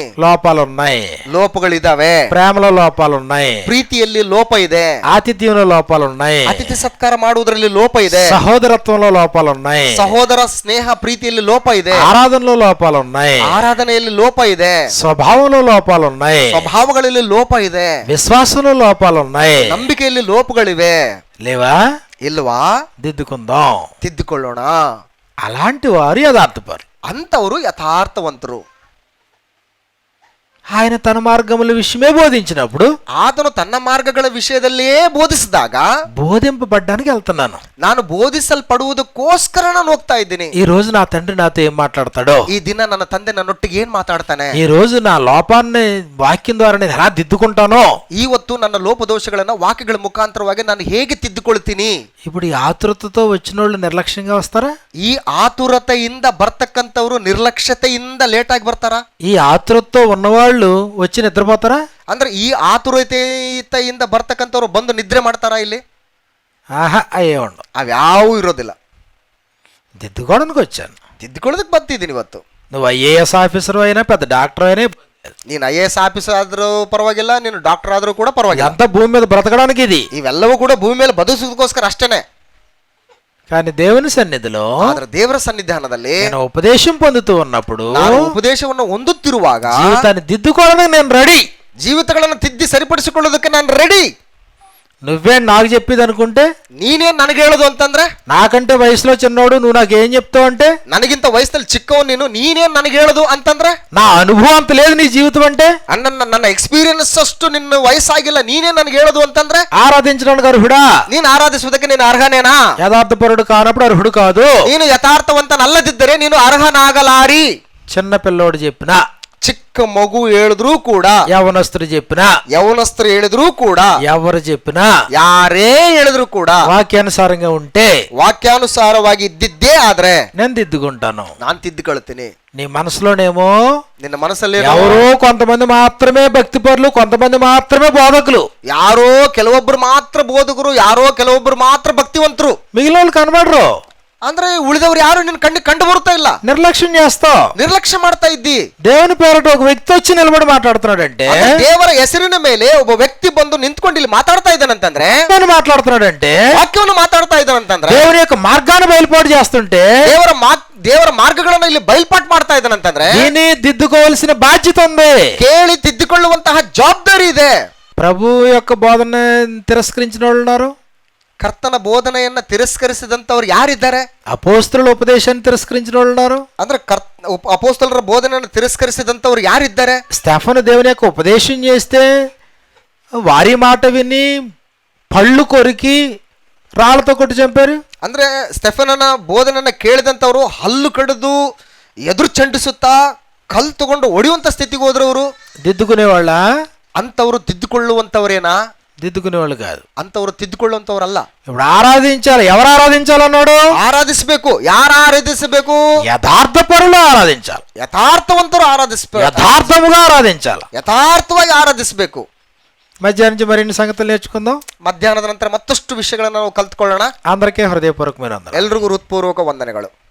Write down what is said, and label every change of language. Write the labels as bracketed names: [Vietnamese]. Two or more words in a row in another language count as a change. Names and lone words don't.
[Telugu] లోపాలు ఉన్నాయి, [Kannada] ಲೋಪಗಳಿದಾವೆ. [Telugu] ప్రేమలో లోపాలు ఉన్నాయి, [Kannada] ಪ್ರೀತಿಯಲ್ಲಿ ಲೋಪ ಇದೆ. [Telugu] ఆతిథ్యంలో లోపాలు ఉన్నాయి, [Kannada] ಅತಿಥಿ ಸತ್ಕಾರ ಮಾಡುವುದರಲ್ಲಿ ಲೋಪ ಇದೆ. [Telugu] సహోదరత్వంలో లోపాలు ఉన్నాయి, [Kannada] ಸಹೋದರ ಸ್ನೇಹ ಪ್ರೀತಿಯಲ್ಲಿ ಲೋಪ ಇದೆ. [Telugu] ఆరాధనలో లోపాలు ఉన్నాయి, [Kannada] ಆರಾಧನೆಯಲ್ಲಿ ಲೋಪ ಇದೆ. [Telugu] స్వభావంలో లోపాలు ఉన్నాయి, [Kannada] ಸ್ವಭಾವಗಳಲ್ಲಿ ಲೋಪ ಇದೆ. [Telugu] విశ్వాసంలో లోపాలు ఉన్నాయి. [Kannada] ನಂಬಿಕೆಯಲ್ಲಿ ಲೋಪಗಳಿವೆ. [Telugu] లేవా? [Kannada] ಇಲ್ವಾ? [Telugu] దిద్దుకుందాం. [Kannada] ತಿದ್ದುಕೊಳ್ಳೋಣ. [Telugu] అలాంటి వారు యథార్థపరు. [Kannada] ಅಂತವರು ಯಥಾರ್ಥವಂತರು. [Telugu] ఆయన తన మార్గముల విషయమే బోధించినప్పుడు, [Kannada] ಆತನು ತನ್ನ ಮಾರ್ಗಗಳ ವಿಷಯದಲ್ಲಿಯೇ ಬೋಧಿಸಿದಾಗ, [Telugu] బోధింపబడ్డానికి వెళ్తున్నాను. [Kannada] ನಾನು ಬೋಧಿಸಲ್ಪಡುವುದಕ್ಕೋಸ್ಕರ ನಾನು ಹೋಗ್ತಾ ಇದ್ದೀನಿ. [Telugu] ఈ రోజు నా తండ్రి నాతో ఏం మాట్లాడతాడో, [Kannada] ಈ ದಿನ ನನ್ನ ತಂದೆ ನನ್ನೊಟ್ಟಿಗೆ ಏನ್ ಮಾತಾಡ್ತಾನೆ, [Telugu] ఈ రోజు నా లోపాన్ని వాక్యం ద్వారా నేను ఎలా దిద్దుకుంటానో, [Kannada] ಇವತ್ತು ನನ್ನ ಲೋಪದೋಷಗಳನ್ನ ವಾಕ್ಯಗಳ ಮುಖಾಂತರವಾಗಿ ನಾನು ಹೇಗೆ ತಿದ್ದುಕೊಳ್ತೀನಿ. [Telugu] ఇప్పుడు ఈ ఆతృతతో వచ్చిన వాళ్ళు నిర్లక్ష్యంగా వస్తారా? [Kannada] ಈ ಆತುರತೆಯಿಂದ ಬರ್ತಕ್ಕಂಥವ್ರು ನಿರ್ಲಕ್ಷ್ಯತೆಯಿಂದ ಲೇಟ್ ಆಗಿ ಬರ್ತಾರ? [Telugu] ఈ ఆతృతతో ఉన్నవాళ్ళు వచ్చి నిద్రపోతారా? [Kannada] ಅಂದ್ರೆ ಈ ಆತುರತೆಯಿಂದ ಬರ್ತಕ್ಕಂಥವ್ರು ಬಂದು ನಿದ್ರೆ ಮಾಡ್ತಾರ? ಇಲ್ಲಿ [Telugu] ఆహా, అయ్యే ఉండు. [Kannada] ಅವ್ಯಾವೂ ಇರೋದಿಲ್ಲ. [Telugu] దిద్దుకోవడానికి వచ్చాను. [Kannada] ತಿದ್ದುಕೊಳ್ಳೋದಕ್ಕೆ ಬರ್ತಿದ್ದೀನಿ ಇವತ್ತು. [Telugu] నువ్వు ఐఏఎస్ ఆఫీసర్ అయినా పెద్ద డాక్టర్ అయినా, [Kannada] ನೀನು IAS ಆಫೀಸರ್ ಆದ್ರೂ ಪರವಾಗಿಲ್ಲ, ನೀನು ಡಾಕ್ಟರ್ ಆದ್ರೂ ಕೂಡ ಪರವಾಗಿಲ್ಲ. [Telugu] అంతా భూమి మీద బ్రతకడానికి ఇది. [Kannada] ಇವೆಲ್ಲವೂ ಕೂಡ ಭೂಮಿ ಮೇಲೆ ಬದುಕೋಸ್ಕರ ಅಷ್ಟೇನೆ. [Telugu] కానీ దేవుని సన్నిధిలో, [Kannada] ಆದ್ರೆ ದೇವರ ಸನ್ನಿಧಾನದಲ್ಲಿ [Telugu] నేను ఉపదేశం పొందుతూ ఉన్నప్పుడు, [Kannada] ನಾನು ಉಪದೇಶವನ್ನು ಹೊಂದುತ್ತಿರುವಾಗ [Telugu] జీవితాన్ని దిద్దుకోవడానికి నేను రెడీ. [Kannada] ಜೀವಿತಗಳನ್ನು ತಿದ್ದಿ ಸರಿಪಡಿಸಿಕೊಳ್ಳೋದಕ್ಕೆ ನಾನು ರೆಡಿ. [Telugu] నువ్వే నాకు చెప్పేది అనుకుంటే, [Kannada] ನೀನೇನ್ ನನಗೆ ಹೇಳೋದು ಅಂತಂದ್ರೆ, [Telugu] నాకంటే వయసులో చిన్నోడు నువ్వు నాకేం చెప్తావు అంటే, [Kannada] ನನಗಿಂತ ವಯಸ್ಸಲ್ಲಿ ಚಿಕ್ಕವನು ನೀನೇನ್ ನನಗೆ ಹೇಳೋದು ಅಂತಂದ್ರೆ, [Telugu] నా అనుభవం అంత లేదు నీ జీవితం అంటే, [Kannada] ನನ್ನ ಎಕ್ಸ್ಪೀರಿಯನ್ಸ್ ಅಷ್ಟು ನಿನ್ನ ವಯಸ್ಸಾಗಿಲ್ಲ, ನೀನೇ ನನಗೆ ಹೇಳೋದು ಅಂತಂದ್ರೆ, [Telugu] ఆరాధించడానికి అర్హుడా? [Kannada] ನೀನು ಆರಾಧಿಸುವುದಕ್ಕೆ ನೀನು ಅರ್ಹನೇನಾ? [Telugu] యథార్థపరుడు కానప్పుడు అర్హుడు కాదు. [Kannada] ನೀನು ಯಥಾರ್ಥವಂತನಲ್ಲದಿದ್ದರೆ ನೀನು ಅರ್ಹನಾಗಲಾರಿ. [Telugu] చిన్న పిల్లోడు చెప్పిన, [Kannada] ಚಿಕ್ಕ ಮಗು ಹೇಳಿದ್ರು ಕೂಡ, [Telugu] యవనస్తుడు చెప్పిన, [Kannada] ಯೌವನಸ್ಥರು ಹೇಳಿದ್ರು ಕೂಡ, [Telugu] ఎవరు చెప్పినా, [Kannada] ಯಾರೇ ಹೇಳಿದ್ರು ಕೂಡ, [Telugu] వాక్యానుసారంగా ఉంటే [Kannada] ವಾಕ್ಯಾನುಸಾರವಾಗಿ ಇದ್ದಿದ್ದೇ ಆದ್ರೆ [Telugu] నేను దిద్దుకుంటాను. [Kannada] ನಾನು ತಿದ್ದುಕೊಳ್ತೀನಿ. [Telugu] నీ మనసులోనేమో [Kannada] ನಿನ್ನ ಮನಸ್ಸಲ್ಲಿ [Telugu] ఎవరో కొంతమంది మాత్రమే భక్తి పరులు, కొంతమంది మాత్రమే బోధకులు, [Kannada] ಯಾರೋ ಕೆಲವೊಬ್ರು ಮಾತ್ರ ಬೋಧಕರು, ಯಾರೋ ಕೆಲವೊಬ್ರು ಮಾತ್ರ ಭಕ್ತಿವಂತರು, [Telugu] మిగిలిన వాళ్ళు కనబడరు. [Kannada] ಅಂದ್ರೆ ಉಳಿದವರು ಯಾರು ನಿನ್ನ ಕಣ್ಣಿಗೆ ಕಂಡು ಬರ್ತಾ ಇಲ್ಲ, [Telugu] నిర్లక్ష్యం చేస్తావు. [Kannada] ನಿರ್ಲಕ್ಷ್ಯ ಮಾಡ್ತಾ ಇದ್ದಿ. [Telugu] దేవుని పేరట ఒక వ్యక్తి వచ్చి నిలబడి మాట్లాడుతున్నాడంటే, [Kannada] ದೇವರ ಹೆಸರಿನ ಮೇಲೆ ಒಬ್ಬ ವ್ಯಕ್ತಿ ಬಂದು ನಿಂತ್ಕೊಂಡು ಇಲ್ಲಿ ಮಾತಾಡ್ತಾ ಇದ್ದಾನಂತಂದ್ರೆ, [Telugu] మాట్లాడుతున్నాడంటే [Kannada] ವಾಕ್ಯವನ್ನು ಮಾತಾಡ್ತಾ ಇದ್ದಾನಂತಂದ್ರೆ, [Telugu] దేవుని యొక్క మార్గాన్ని బయలుపాటు చేస్తుంటే [Kannada] ದೇವರ ಮಾರ್ಗಗಳನ್ನ ಇಲ್ಲಿ ಬಯಲ್ಪಾಟ್ ಮಾಡ್ತಾ ಇದ್ದಾನಂತಂದ್ರೆ, [Telugu] దీన్ని దిద్దుకోవాల్సిన బాధ్యత ఉంది. [Kannada] ಕೇಳಿ ತಿದ್ದುಕೊಳ್ಳುವಂತಹ ಜವಾಬ್ದಾರಿ ಇದೆ. [Telugu] ప్రభు యొక్క బోధన తిరస్కరించిన వాళ్ళు ఉన్నారు. [Kannada] ಕರ್ತನ ಬೋಧನೆಯನ್ನ ತಿರಸ್ಕರಿಸಿದಂತವ್ರು ಯಾರಿದ್ದಾರೆ? [Telugu] అపోస్తలుల ఉపదేశాన్ని తిరస్కరించిన వాళ్ళు ఉన్నారు. [Kannada] ಅಂದ್ರೆ ಅಪೋಸ್ತಲರ ಬೋಧನೆಯನ್ನು ತಿರಸ್ಕರಿಸಿದಂತವ್ರು ಯಾರಿದ್ದಾರೆ? [Telugu] స్టెఫను దేవుని యొక్క ఉపదేశం చేస్తే వారి మాట విని పళ్ళు కొరికి రాళ్ళతో కొట్టి చంపారు. [Kannada] ಅಂದ್ರೆ ಸ್ಟೆಫನನ ಬೋಧನೆಯನ್ನ ಕೇಳಿದಂತವ್ರು ಹಲ್ಲು ಕಡಿದು ಎದುರು ಚಂಡಿಸುತ್ತಾ ಕಲ್ಲು ತಗೊಂಡು ಹೊಡೆಯುವಂತ ಸ್ಥಿತಿಗೆ ಹೋದ್ರವರು. [Telugu] దిద్దుకునేవాళ్ళ? [Kannada] ಅಂತವ್ರು ತಿದ್ದುಕೊಳ್ಳುವಂತವ್ರೇನಾ? [Telugu] దిద్దుకునేవాళ్ళు కాదు. [Kannada] ಅಂತವ್ರು ತಿದ್ದುಕೊಳ್ಳುವಂತವ್ರಲ್ಲ. [Telugu] ఇప్పుడు ఆరాధించాలి. ఎవరు ఆరాధించాలన్నాడు? [Kannada] ಆರಾಧಿಸಬೇಕು. ಯಾರು ಆರಾಧಿಸಬೇಕು? [Telugu] యథార్థ పరులు ఆరాధించాలి. [Kannada] ಯಥಾರ್ಥವಂತರು ಆರಾಧಿಸಬೇಕು. [Telugu] యథార్థముగా ఆరాధించాలి. [Kannada] ಯಥಾರ್ಥವಾಗಿ ಆರಾಧಿಸಬೇಕು. [Telugu] మధ్యాహ్నం నుంచి మరిన్ని సంగతులు నేర్చుకుందాం. [Kannada] ಮಧ್ಯಾಹ್ನದ ನಂತರ ಮತ್ತಷ್ಟು ವಿಷಯಗಳನ್ನು ನಾವು ಕಲ್ತ್ಕೊಳ್ಳೋಣ. [Telugu] అందరికీ హృదయపూర్వకమైన వందనాలు. [Kannada] ಎಲ್ರಿಗೂ ಹೃತ್ಪೂರ್ವಕ ವಂದನೆಗಳು.